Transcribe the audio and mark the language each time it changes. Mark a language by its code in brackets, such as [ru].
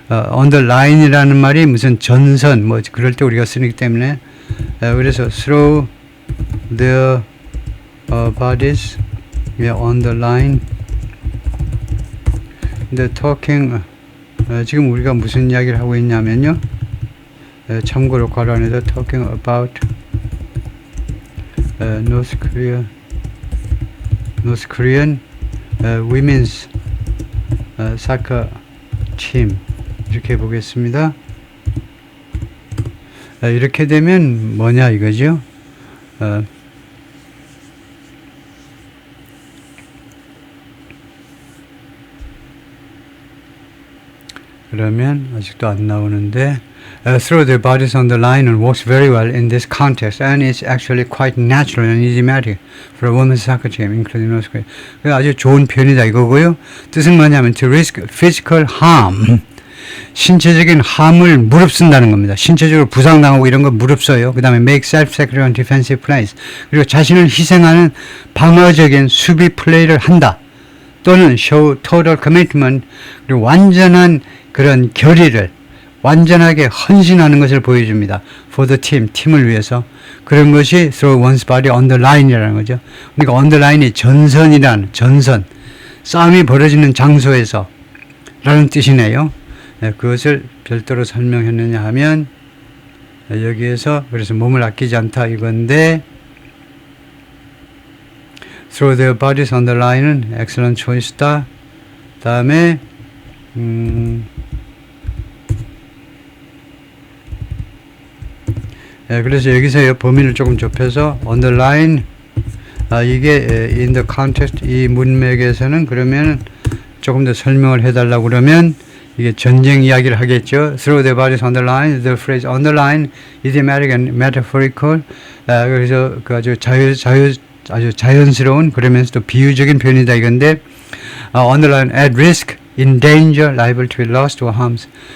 [ko] on the line이라는 말이 무슨 전선 뭐 그럴 때 우리가 쓰기 때문에 그래서 throw their bodies on the line. 근데 talking 지금 우리가 무슨 이야기를 하고 있냐면요. 참고로 괄호 안에서 [en] talking about North Korean women's soccer team [ko] 이렇게 보겠습니다. 이렇게 되면 뭐냐 이거죠. 그러면 아직도 안 나오는데 [en] throw their bodies on the line and works very well in this context and it's actually quite natural and idiomatic for a women's soccer team including North Korea. [ko] 아주 좋은 표현이다 이거고요. 뜻은 뭐냐면 [en] to risk physical harm, [ko] 신체적인 함을 무릅쓴다는 겁니다. 신체적으로 부상당하고 이런 거 무릅써요. 그 다음에 [en] make self-sacrificing defensive plays, [ko] 그리고 자신을 희생하는 방어적인 수비 플레이를 한다. 또는 [en] show total commitment, [ko] 그리고 완전한 그런 결의를 완전하게 헌신하는 것을 보여줍니다. [en] For the team, [ko] 팀을 위해서. 그런 것이 [en] throw one's body on the line [ko] 이라는 거죠. 그러니까 on the line이 전선이란 전선, 싸움이 벌어지는 장소에서 라는 뜻이네요. 그것을 별도로 설명했느냐 하면 여기에서 그래서 몸을 아끼지 않다 이건데 [en] throw their bodies on the line은 excellent choice다. [ko] 다음에 그래서 여기서 범위를 조금 좁혀서 on the line 이게 [en] in the context [ko] 이 문맥에서는 그러면 조금 더 설명을 해달라고 그러면 이게 전쟁 이야기를 하겠죠. [en] Throw their bodies on the line. The phrase on the line, idiomatic and metaphorical. [ko] 그래서 그 아주 자연스러운 그러면서도 비유적인 표현이다 이건데 [en] on the line, at risk, in danger, liable to be lost or harmed.